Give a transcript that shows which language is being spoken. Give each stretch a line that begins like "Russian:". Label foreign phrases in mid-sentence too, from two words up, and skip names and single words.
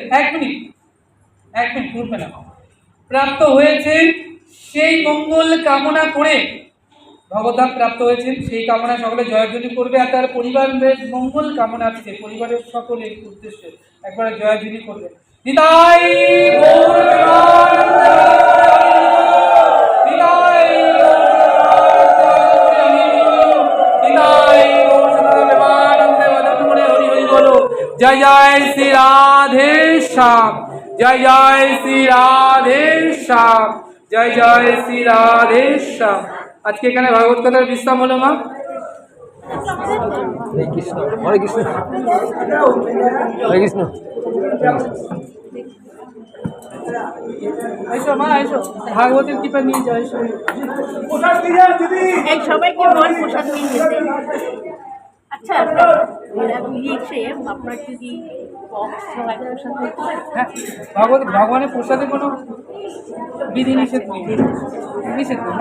Bangla: এক মিনিট ঘুরবে না, প্রাপ্ত হয়েছেন সেই মঙ্গল কামনা করে ভগবতাম প্রাপ্ত হয়েছেন। সেই কামনা সকলে জয়ধ্বনি করবে আর তার পরিবারের মঙ্গল কামনার্থে পরিবারের সকলের উদ্দেশ্যে একবারে জয়ধ্বনি করবে।
Hindi: নিতাই গৌর जय जय श्री राधे श्याम, जय जय श्री राधे श्याम, जय जय श्री राधे श्याम।
Bangla: আজ কে এখানে ভাগবত কথার বিশ্রাম হলো মা।
Sanskrit: हरे कृष्ण हरे कृष्ण हरे कृष्ण।
Bangla: এসো মা এসো, ভাগবতের কৃপা নিয়ে যাও। এসো এই সবাইকে বল প্রসাদ নিয়ে যেতে। আচ্ছা লিখছে আপনার যদি ভগবানের প্রসাদে কোনো বিধি নিষেধ নেই, নিষেধ না।